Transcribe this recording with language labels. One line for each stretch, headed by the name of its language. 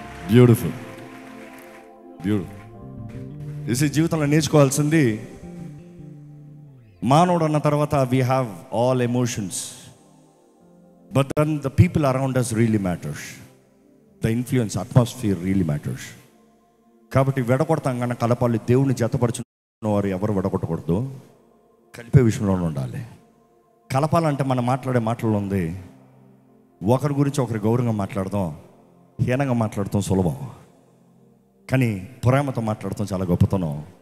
Telugu: Beautiful, beautiful. ఇది జీవితంలో నేర్చుకోవాల్సింది. మానవుడు అన్న తర్వాత
English: We have all emotions. But then the people around us really matters. The influence, atmosphere really matters.
Telugu: కాబట్టి విడగొడతాం కానీ కలపాలి. దేవుని జతపరుచున్న వారు ఎవరు విడగొట్టకూడదు, కలిపే విషయంలోనే ఉండాలి. కలపాలంటే మనం మాట్లాడే మాటల్లో ఉంది, ఒకరి గురించి ఒకరి గౌరవంగా మాట్లాడదాం, హీనంగా మాట్లాడతాం సులభం, కానీ ప్రేమతో మాట్లాడతాం చాలా గొప్పతనం.